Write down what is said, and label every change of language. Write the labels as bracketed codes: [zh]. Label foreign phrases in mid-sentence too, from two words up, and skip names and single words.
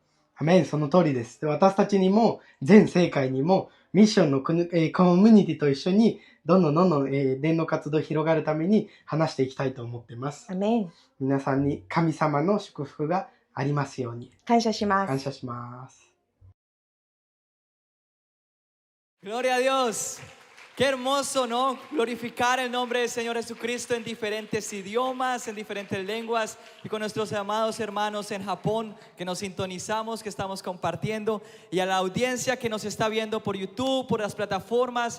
[ja] アメン、その通りです。で、私たちにも、全世界にも、ミッションのコミュニティと一緒に、どんどん、伝道活動広がるために話していきたいと思っています。アメン。皆さんに神様の祝福がありますように。感謝します。感謝します。 [es] Gloria a Dios. Qué hermoso, ¿no? Glorificar el nombre del Señor Jesucristo en diferentes idiomas, en diferentes lenguas, y con nuestros amados hermanos en Japón que nos sintonizamos, que estamos compartiendo, y a la audiencia que nos está viendo por YouTube, por las plataformas.